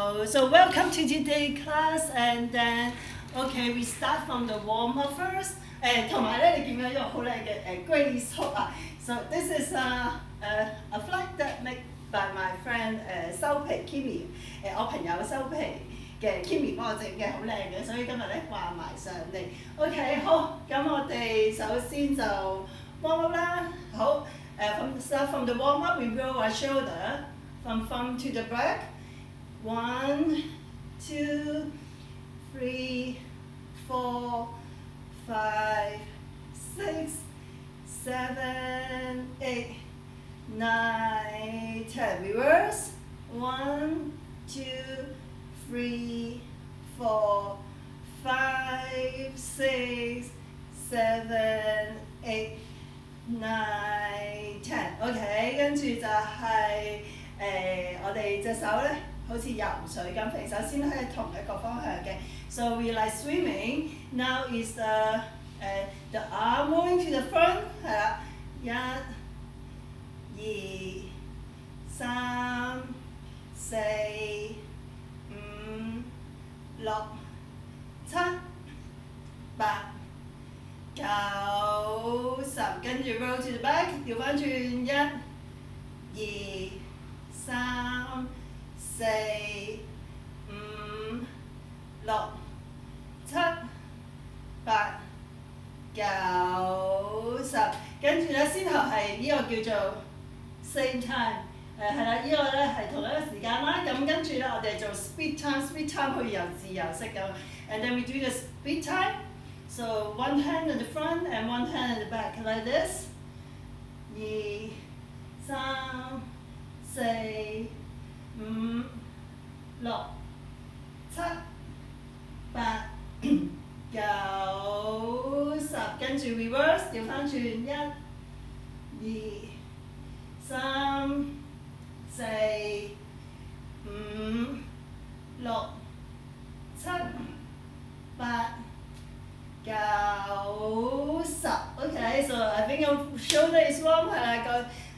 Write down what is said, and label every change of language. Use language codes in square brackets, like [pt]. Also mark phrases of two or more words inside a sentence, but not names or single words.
[en] So welcome to today's class, and then we start from the warm up first. [yue] 同埋咧，你見到一個好靚嘅graceful 啊。 [en] So this is a flag that made by my friend [yue] 收皮 Kimmy 我朋友收皮嘅 Kimmy 幫我整嘅，好靚嘅，所以今日咧掛埋上嚟。OK 好，咁我哋首先就 [en] warm up [yue] 啦。 [en] 好 ，start from the warm up, we roll our shoulder from front to the back. 1, 2, 3, 4, 5, 6, 7, 8, 9, 10. Reverse. 1, 2, 3, 4, 5, 6, 7, 8, 9, 10. [yue] OK， 跟住就係我哋隻手咧。好似游水咁肥，首先喺同一個方向嘅。 [en] So we like swimming. Now is the arm moving to the front [yue] 係啦。 [en] 1、2、3、4、5、6、7、8、9、10，跟住 roll to the back， [yue] 調翻轉 1、2、3、4、5、6、7、8、9、10，跟住咧先後係呢個叫做 [en] same time， [yue] 係啦，呢個咧係同一個時間啦。咁跟住咧我哋做 [en] speed time [yue] 可以由自由式咁 ， [en] and then we do the speed time. So one hand in the front and one hand in the back like this. 2、3、4、5、6、7、8、9、10， [yue] 跟住 reverse 調翻轉 [en] 1、2、3、4、5、6、7、8、9、10。Okay, so I think your shoulder is warm [yue] 係啦個